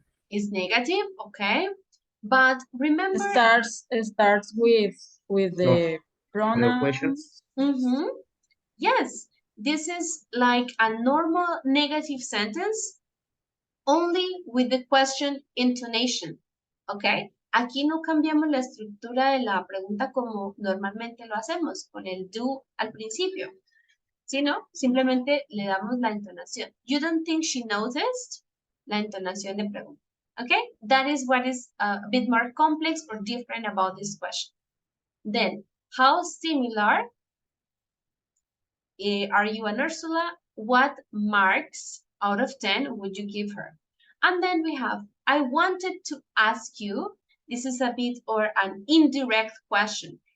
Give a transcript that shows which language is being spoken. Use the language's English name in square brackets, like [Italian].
[English] Is negative, okay. But remember, starts with the pronouns. Yes, this is like a normal negative sentence, only with the question intonation, ¿ok? [Spanish] Aquí no cambiamos la estructura de la pregunta como normalmente lo hacemos, con el do al principio, sino simplemente le damos la entonación. [English] You don't think she noticed? [Spanish] La entonación de pregunta, ¿ok? [English] That is what is a bit more complex or different about this question. Then, how similar are you and Ursula? What marks out of 10 would you give her? And then we have, I wanted to ask you, this is a bit or an indirect question.